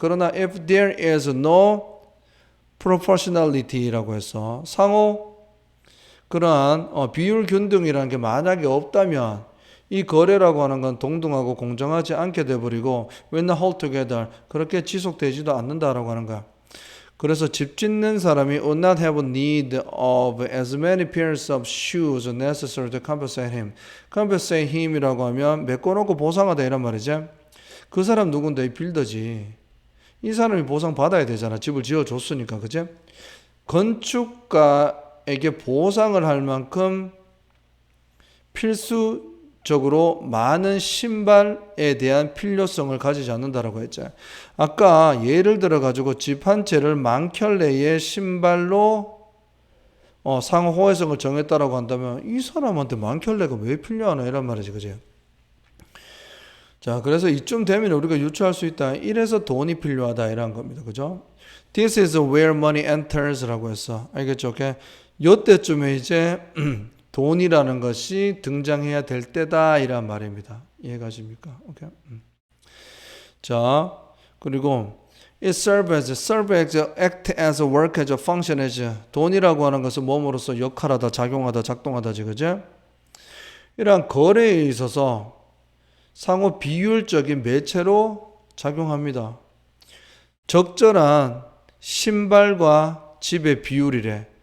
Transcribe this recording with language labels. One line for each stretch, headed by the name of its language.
Korean: 그러나
English: if there is no proportionality
Korean: 라고 해서 상호 그러한 비율 균등이라는 게 만약에 없다면 이 거래라고 하는 건 동등하고 공정하지 않게 돼버리고
English: when hold together
Korean: 그렇게 지속되지도 않는다라고 하는 거야. 그래서 집 짓는 사람이
English: would not have need of as many pairs of shoes necessary to compensate him. compensate him
Korean: 이라고 하면 메꿔놓고 보상하다 이란 말이지. 그 사람 누군데? 빌더지. 이 사람이 보상 받아야 되잖아. 집을 지어줬으니까. 그치? 건축가에게 보상을 할 만큼 필수적으로 많은 신발에 대한 필요성을 가지지 않는다라고 했죠. 아까 예를 들어 가지고 집 한 채를 만 켤레의 신발로 상호 호혜성을 정했다라고 한다면 이 사람한테 만 켤레가 왜 필요하나 이란 말이지. 그치? 자, 그래서 이쯤 되면 우리가 유추할 수 있다. 이래서 돈이 필요하다 이런 겁니다. 그죠?
English: This is where money enters
Korean: 라고 했어. 알겠죠? 오케이? 요때쯤에 이제 돈이라는 것이 등장해야 될 때다 이란 말입니다. 이해가십니까? 오케이? 자, 그리고
English: it serve as, act as, work as, function as.
Korean: 돈이라고 하는 것은 몸으로서 역할하다, 작용하다, 작동하다지. 그죠? 이러한 거래에 있어서 상호 비율적인 매체로 작용합니다. 적절한 신발과 집의 비율이래.